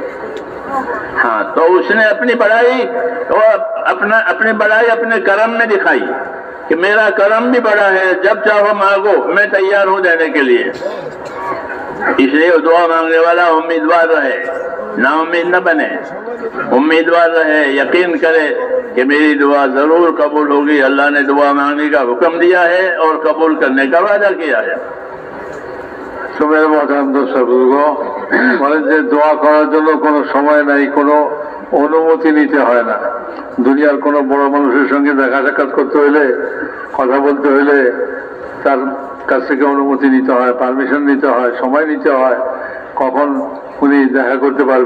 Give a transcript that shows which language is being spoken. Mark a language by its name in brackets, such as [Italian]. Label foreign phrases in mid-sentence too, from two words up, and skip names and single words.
[Urdu] ہاں تو اس نے اپنی بڑائی اپنے کرم میں دکھائی کہ میرا کرم بھی بڑا ہے، جب چاہو مانگو میں تیار ہوں دینے کے لیے. اس لیے دعا مانگنے والا امیدوار رہے، نا امید نہ بنے، امیدوار رہے، یقین کرے کہ میری دعا ضرور قبول ہوگی. اللہ نے دعا مانگنے کا حکم دیا ہے اور قبول کرنے کا وعدہ کیا ہے. [Bangla] তো মেরে মহান দর্শক বলেন যে দোয়া করার জন্য কোনো সময় নাই, কোনো অনুমতি নিতে হয় না. দুনিয়ার কোনো বড় মানুষের সঙ্গে দেখা সাক্ষাৎ করতে হইলে, কথা বলতে হইলে তার কাছ থেকে অনুমতি নিতে হয়, পারমিশন নিতে হয়, সময় নিতে হয় কখন উনি দেখা করতে পারবে.